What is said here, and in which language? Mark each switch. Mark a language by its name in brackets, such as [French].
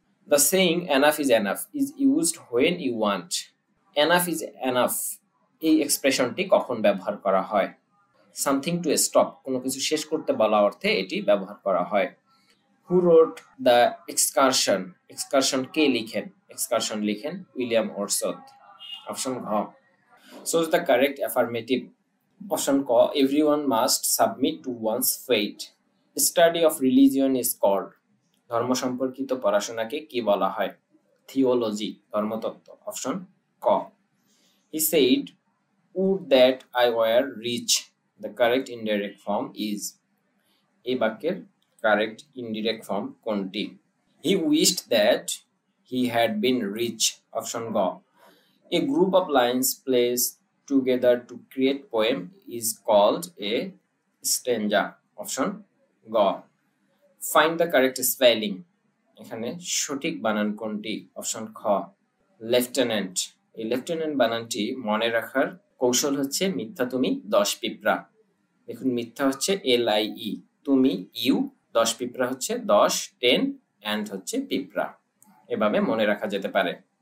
[English] The saying enough is used when you want. Enough is enough [Bangla] এই এক্সপ্রেশনটি কখন ব্যবহার করা হয়? [English] something to stop, [Bangla] কোনো কিছু শেষ করতে বলা অর্থে এটি ব্যবহার করা হয়। [English] who wrote the excursion, [Bangla] এক্সকারশন কে লিখেন? এক্সকারশন লিখেন উইলিয়াম ওয়ার্ডসওয়ার্থ, অপশন ঘ। [English] Choose the correct affirmative. Option ক, everyone must submit to one's fate. Study of religion is called. [Bangla] ধর্ম সম্পর্কিত পড়াশোনাকে কি বলা হয়? থিওলজি, ধর্মতত্ত্ব, অপশন ক। [English] He said, would that I were rich. The correct indirect form is, [Bangla] এই বাক্যের কারেক্ট ইনডিরেক্ট ফর্ম কোনটি? [English] He wished that he had been rich, option গ। A group of lines placed together to create poem is called a stanza, option গ। Find the correct spelling, [Bangla] এখানে সঠিক বানান কোনটি? Option খ, লেফটেন্যান্ট। এই lieutenant বানানটি মনে রাখার কৌশল হচ্ছে মিথ্যা তুমি 10 পিঁপড়া। দেখুন মিথ্যা হচ্ছে LIE, তুমি ইউ, 10 পিঁপড়া হচ্ছে 10, 10 and হচ্ছে পিঁপড়া, এভাবে মনে রাখা যেতে পারে।